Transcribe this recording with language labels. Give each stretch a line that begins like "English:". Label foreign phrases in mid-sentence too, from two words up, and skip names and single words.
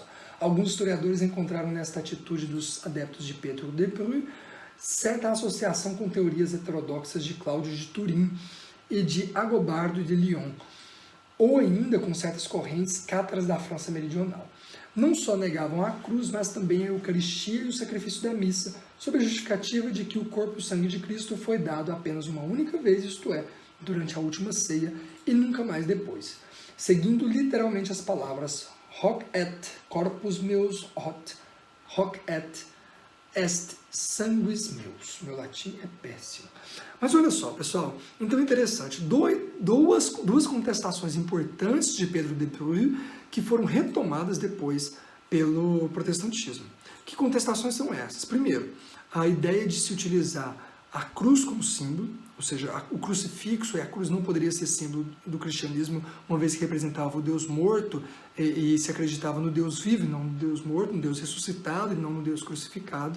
Portuguese: Alguns historiadores encontraram nesta atitude dos adeptos de Pedro de Bru certa associação com teorias heterodoxas de Cláudio de Turim e de Agobardo de Lyon, ou ainda com certas correntes cátaras da França meridional. Não só negavam a cruz, mas também a Eucaristia e o sacrifício da missa, sob a justificativa de que o corpo e o sangue de Cristo foi dado apenas uma única vez, isto é, durante a última ceia, e nunca mais depois. Seguindo literalmente as palavras
Latin: hoc et corpus meus hoc et est sanguis meus.
Portuguese: Meu latim é péssimo. Mas olha só, pessoal, então é interessante, duas contestações importantes de Pedro de Bru que foram retomadas depois pelo protestantismo. Que contestações são essas? Primeiro, a ideia de se utilizar a cruz como símbolo, ou seja, o crucifixo e a cruz não poderia ser símbolo do cristianismo, uma vez que representava o Deus morto e se acreditava no Deus vivo, e não no Deus morto, no Deus ressuscitado e não no Deus crucificado.